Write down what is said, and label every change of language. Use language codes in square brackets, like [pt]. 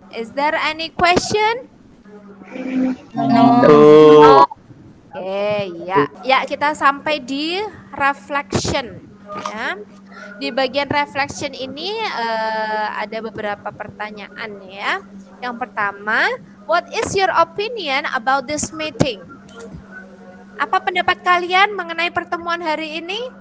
[en] Is there any question? No. [id] Oke, ya. Ya, kita sampai di reflection ya. Di bagian reflection ini ada beberapa pertanyaan ya. Yang pertama, [en] what is your opinion about this meeting? [id] Apa pendapat kalian mengenai pertemuan hari ini?